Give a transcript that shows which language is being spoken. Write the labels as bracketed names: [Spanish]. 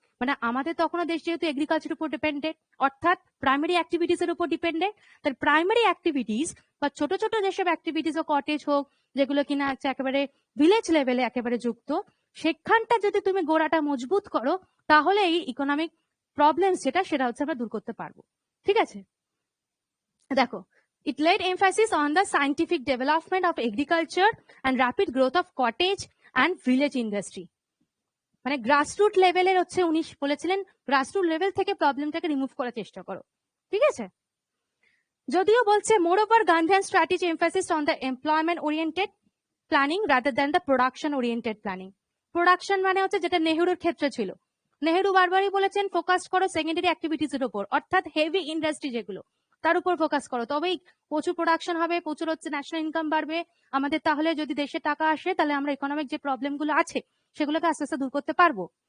[Bangla] মানে আমাদের তখনও দেশ যেহেতু এগ্রিকালচার উপর ডিপেন্ডেন্ট, অর্থাৎ প্রাইমারি অ্যাক্টিভিটিস এর উপর ডিপেন্ডেন্ট, তার প্রাইমারি অ্যাক্টিভিটিস বা ছোট ছোট যেসব অ্যাক্টিভিটিস ও কটেজ হোক, যেগুলো কিনা হচ্ছে একেবারে ভিলেজ লেভেলে একেবারে যুক্ত, সেখানটা যদি তুমি গোড়াটা মজবুত করো, তাহলে এই ইকোনমিক প্রবলেম সেটা হচ্ছে আমরা দূর করতে পারবো। ঠিক আছে, দেখো, [English] it laid emphasis on the scientific development of agriculture and rapid growth of cottage and village industry. [Bangla] মানে গ্রাসরুট লেভেলের হচ্ছে উনি বলেছিলেন গ্রাসরুট লেভেল থেকে প্রবলেমটাকে রিমুভ করার চেষ্টা করো। ঠিক আছে, যদিও বলছে [English] More over Gandhian strategy emphasis on the employment oriented planning rather than the production oriented planning. [Bangla] Production মানে হচ্ছে যেটা নেহেরুর ক্ষেত্রে ছিল, নেহেরু বারবারই বলেছেন ফোকাস করো সেকেন্ডারি অ্যাক্টিভিটিস এর উপর, অর্থাৎ হেভি ইন্ডাস্ট্রি যেগুলো তার উপর ফোকাস করো, তবেই প্রচুর প্রোডাকশন হবে, প্রচুর হচ্ছে ন্যাশনাল ইনকাম বাড়বে আমাদের, তাহলে যদি দেশে টাকা আসে তাহলে আমরা ইকোনমিক যে প্রবলেম গুলো আছে সেগুলোকে আস্তে আস্তে দূর করতে পারবো।